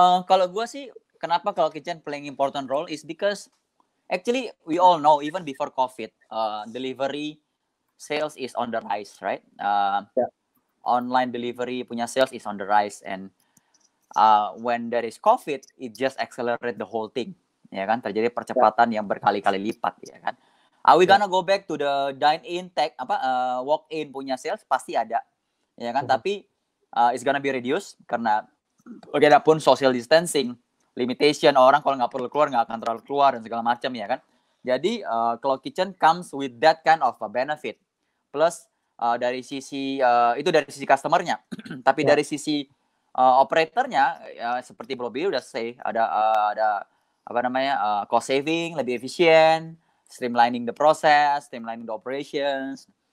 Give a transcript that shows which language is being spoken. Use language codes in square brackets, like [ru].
[id] Kalau gue sih, kenapa [en] cloud kitchen playing important role is because actually we all know even before COVID, delivery sales is on the rise, right? Online delivery [id] punya [en] sales is on the rise, and when there is COVID, it just accelerate the whole thing, [id] ya kan? Terjadi percepatan yang berkali-kali lipat, ya kan? [en] Are we gonna go back to the dine-in walk-in [id] punya [en] sales? [id] Pasti ada, ya kan? Tapi [en] it's gonna be reduced [id] karena bagaimanapun social distancing, limitation, orang kalau nggak perlu keluar nggak akan terlalu keluar dan segala macam ya kan. Jadi [en] cloud kitchen comes with that kind of a benefit. [id] Plus dari sisi itu dari sisi customernya, tapi dari sisi operatornya seperti Bobby udah say ada [en] cost saving, [id] lebih efisien, [en] streamlining the process, streamlining the operations.